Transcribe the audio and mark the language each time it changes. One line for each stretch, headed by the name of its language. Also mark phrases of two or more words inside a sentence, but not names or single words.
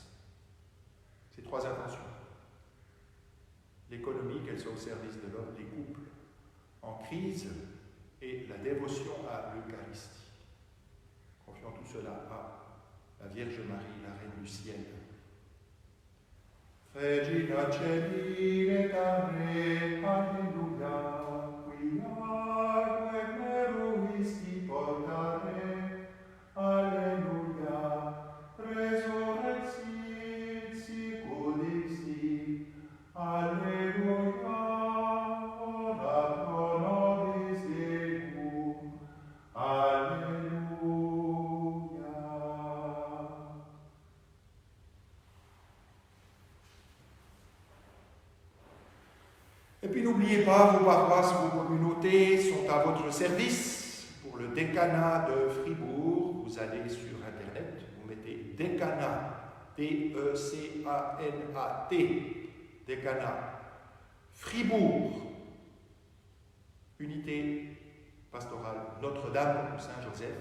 French: Ces trois intentions. L'économie, qu'elle soit au service de l'homme, les couples en crise et la dévotion à l'Eucharistie. Confions tout cela à la Vierge Marie, la Reine du ciel.
Latin: Regina Coeli, Alleluia, quia meruisti portare, Alleluia, resurrexit sicut dixi, Alleluia, ora pro nobis Deum, Alleluia.
French: Et puis n'oubliez pas, vos paroisses, vos communautés sont à votre service. Pour le décanat de Fribourg, vous allez sur Internet, vous mettez décanat, D-E-C-A-N-A-T, décanat Fribourg, unité pastorale Notre-Dame de Saint-Joseph.